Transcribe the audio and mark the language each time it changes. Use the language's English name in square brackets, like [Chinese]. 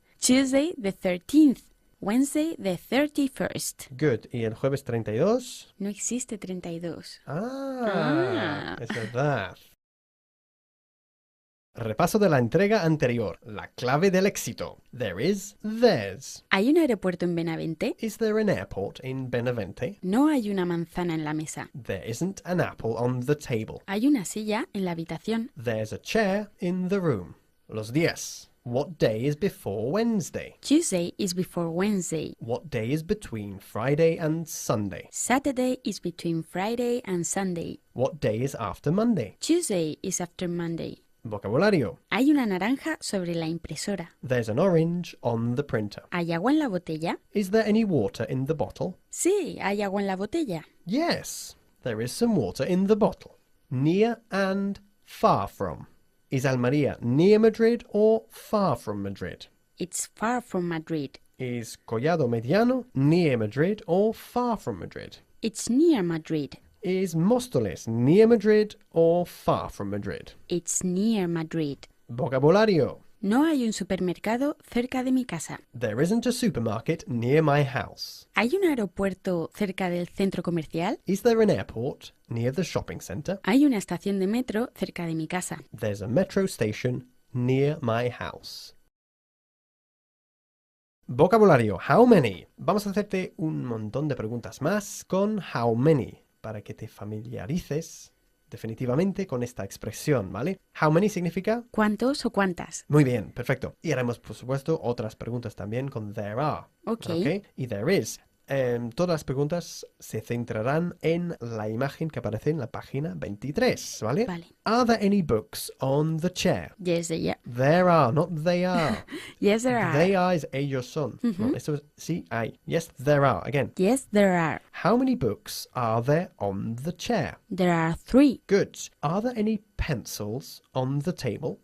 [English] Tuesday the 13th. Wednesday the 31st. Good. [Spanish] Y el jueves 32. No existe 32. Es verdad. Repaso de la entrega anterior. La clave del éxito. [English] There is, there's. [Spanish] ¿Hay un aeropuerto en Benavente? [English] Is there an airport in Benavente? [Spanish] No hay una manzana en la mesa. [English] There isn't an apple on the table. [Spanish] Hay una silla en la habitación. [English] There's a chair in the room. [Spanish] Los días. [English] What day is before Wednesday? Tuesday is before Wednesday. What day is between Friday and Sunday? Saturday is between Friday and Sunday. What day is after Monday? Tuesday is after Monday. [Spanish] Vocabulario. Hay una naranja sobre la impresora. [English] There's an orange on the printer. [Spanish] ¿Hay agua en la botella? [English] Is there any water in the bottle? [Spanish] Sí, hay agua en la botella. [English] Yes, there is some water in the bottle. Near and far from. Is Almería near Madrid or far from Madrid? It's far from Madrid. Is Collado Mediano near Madrid or far from Madrid? It's near Madrid. Is Móstoles near Madrid or far from Madrid? It's near Madrid. [Spanish] Vocabulario. No hay un supermercado cerca de mi casa. [English] There isn't a supermarket near my house. [Spanish] ¿Hay un aeropuerto cerca del centro comercial? [English] Is there an airport near the shopping centre? [Spanish] Hay una estación de metro cerca de mi casa. [English] There's a metro station near my house. [Spanish] Vocabulario. [English] How many? [Spanish] Vamos a hacerte un montón de preguntas más con how many para que te familiarices definitivamente con esta expresión, ¿vale? [English] How many significa... [Spanish] ¿Cuántos o cuántas? Muy bien, perfecto. Y haremos, por supuesto, otras preguntas también con [English] there are. Ok. Y there is. [Spanish] Todas las preguntas se centrarán en la imagen que aparece en la página 23, ¿vale? Vale. [English] Are there any books on the chair? Yes, they are. There are, not they are. Yes, there are. [Spanish] They are es ellos son. No, esto es sí hay. [English] Yes, there are. Again. Yes, there are. How many books are there on the chair? There are 3. Good. Are there any pencils on the table?